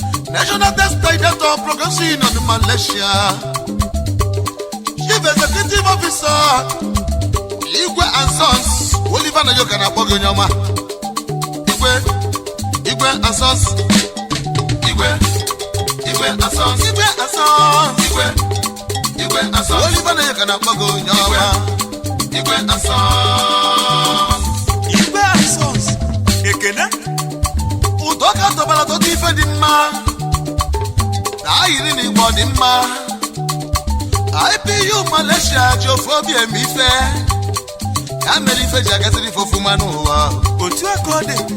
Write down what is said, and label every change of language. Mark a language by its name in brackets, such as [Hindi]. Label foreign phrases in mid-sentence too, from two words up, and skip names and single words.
[English] National Textile Director Progressive Union Malaysia. Chief Executive Officer Igwe and Sons. [Igbo] Oliver Nayoka na-akpọ gị onye ọma. [English] Igwe, Igwe and Sons. Igwe, Igwe and Sons. Igwe and Sons. Igwe, Igwe and Sons. [Igbo] Oliver Nayoka na-akpọ gị onye ọma. [English] Igwe and Sons. Igwe and Sons. [Igbo] Ekene. Ụdọ ka tọbara tọta ife dị mma. Na ayiri na igbo dị mma. I P U Malaysia ji ofu obi eme ife. Ya mere ife ji agasịrị ife ofuma n'ụwa. Otu a ka ọ dị.